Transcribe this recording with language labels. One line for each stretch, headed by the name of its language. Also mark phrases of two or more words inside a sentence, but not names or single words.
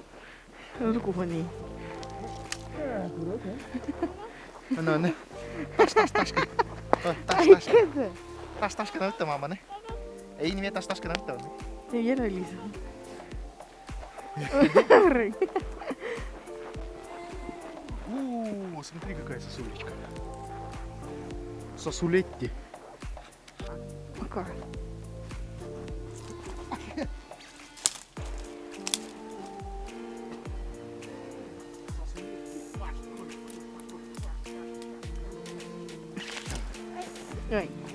Russian: Руку хони. Аны.
Finnish: Таш-ташка. Таш-ташка näyttää mamma ne. Ei niin tаш-ташка näyttää. Ei vielä Liisa.
Russian: Смотри, какая сосулечка. Сосулетти. Пока. Ой.